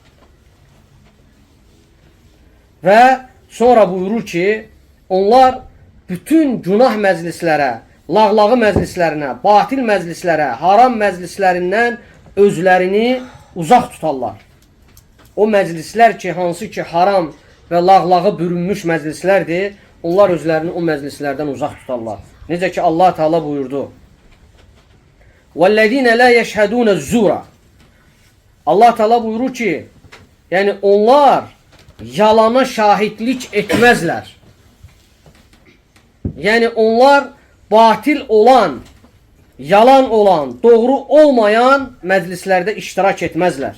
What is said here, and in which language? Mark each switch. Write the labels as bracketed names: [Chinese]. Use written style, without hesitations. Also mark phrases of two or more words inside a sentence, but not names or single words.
[Azerbaijani] Və sonra buyurur ki, onlar bütün günah məclislərə, lağlağı məclislərinə, batil məclislərə, haram məclislərindən özlərini uzaq tutarlar. O məclislər ki, hansı ki haram və lağlağı bürünmüş məclislərdir, onlar özlərini o məclislərdən uzaq tutarlar. Necə ki Allah Teala buyurdu. [Arabic] وَالَّذِينَ لَا يَشْهَدُونَ الزُّورَ. [Azerbaijani] Allah Teala buyurur ki, yəni onlar yalana şahidlik etməzlər. Yəni onlar batil olan, yalan olan, doğru olmayan məclislərdə iştirak etməzlər.